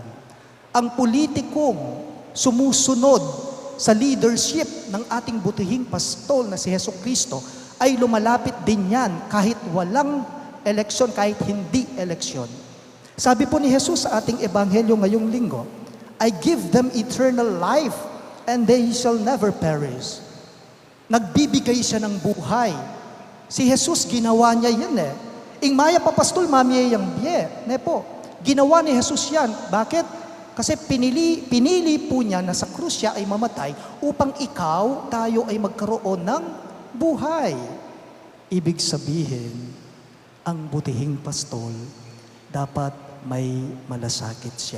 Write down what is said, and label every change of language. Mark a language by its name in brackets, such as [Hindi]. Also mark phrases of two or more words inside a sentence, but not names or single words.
[Filipino] Ang politikong sumusunod sa leadership ng ating butihing pastol na si Jesucristo ay lumalapit din yan kahit walang eleksyon, kahit hindi eleksyon. Sabi po ni Jesus sa ating ebanghelyo ngayong linggo, [English] I give them eternal life and they shall never perish. [Filipino] Nagbibigay siya ng buhay. Si Jesus, ginawa niya yan eh. [Pampanga] Ing maya papastol, mamiyayang biye. [Filipino] Ne po, ginawa ni Jesus yan. Bakit? Kasi pinili po niya na sa krus siya ay mamatay upang ikaw, tayo ay magkaroon ng buhay. Ibig sabihin, ang butihing pastol, dapat may malasakit siya.